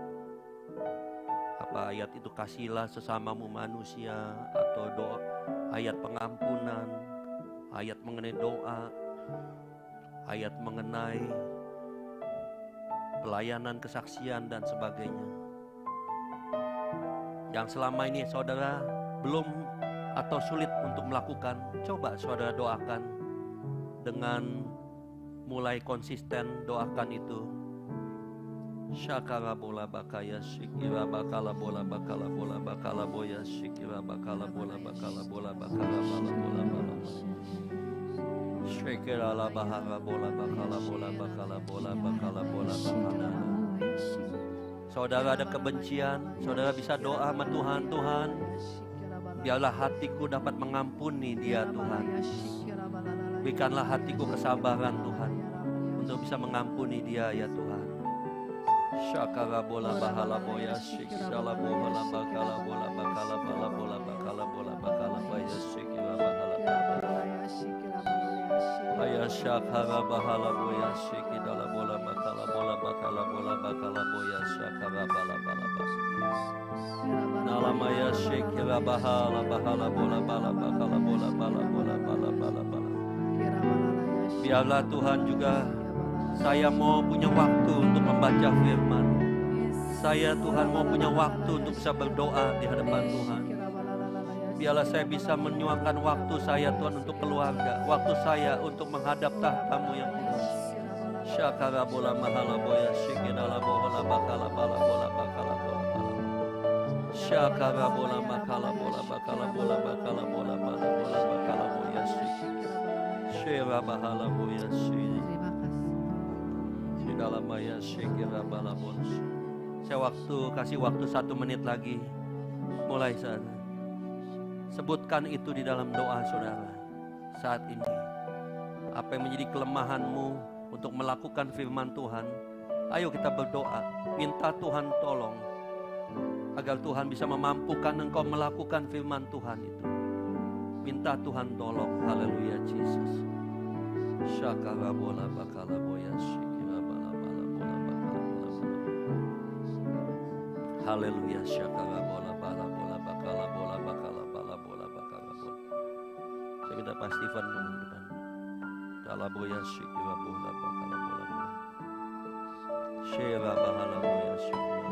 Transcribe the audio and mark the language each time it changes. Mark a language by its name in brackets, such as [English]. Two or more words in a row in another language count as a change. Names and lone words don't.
[Indonesian] Apa ayat itu kasihilah sesamamu manusia, atau doa, ayat pengampunan, ayat mengenai doa, ayat mengenai pelayanan kesaksian dan sebagainya. Yang selama ini saudara belum atau sulit untuk melakukan, coba saudara doakan dengan mulai konsisten, doakan itu. Syakara bola bakaya shikira bakala bola bakala bola bakala boya shikira bakala bola bakala bola bakala bola bola bola. Shikira la bahara bola bakala bola bakala bola bakala bola bakala. Saudara ada kebencian, saudara bisa doa sama Tuhan, Tuhan, biarlah hatiku dapat mengampuni dia Tuhan. Berikanlah hatiku kesabaran Tuhan untuk bisa mengampuni dia ya Tuhan. Syakara bola bahala boya shikala bola bakala bola bakala bola bola bakala bola bakala boya shikala bahala boya syakara bahala boya shikala bola bakala bola bakala bola bakala boya syakara bala bala bala nalamaya shikala bahala bahala bola bala bakala bola bala bola bala bala bala. Biarlah Tuhan juga, saya mau punya waktu untuk membaca firman. Saya Tuhan mau punya waktu untuk bisa berdoa di hadapan Tuhan. Biarlah saya bisa menyuangkan waktu saya Tuhan untuk keluarga, waktu saya untuk menghadap tahta-Mu yang kudus. Syakara bola mahala boya shikidala bola bakala bala bola bakala bola bala. Syakara bola makala bola bakala bola bakala bola bala bola bakala boya shikidala. Shera bahala boya shi. Terima kasih. Dalam maya shekira balabons. Saya kasih waktu 1 menit lagi. Mulai saat. Sebutkan itu di dalam doa saudara. Saat ini. Apa yang menjadi kelemahanmu untuk melakukan firman Tuhan. Ayo kita berdoa. Minta Tuhan tolong. Agar Tuhan bisa memampukan engkau melakukan firman Tuhan itu. Minta Tuhan tolong. Haleluya Jesus. Syakara bola bakala boya shikira bala bala bola bakala bola bola. Haleluya syakara bola bala bola bakala bola bakala bala bola bakala bola. Saya minta Pak Stephen dulu di depan. Kala boya shikira bola bakala bola bola. Shera bahala boya shikira.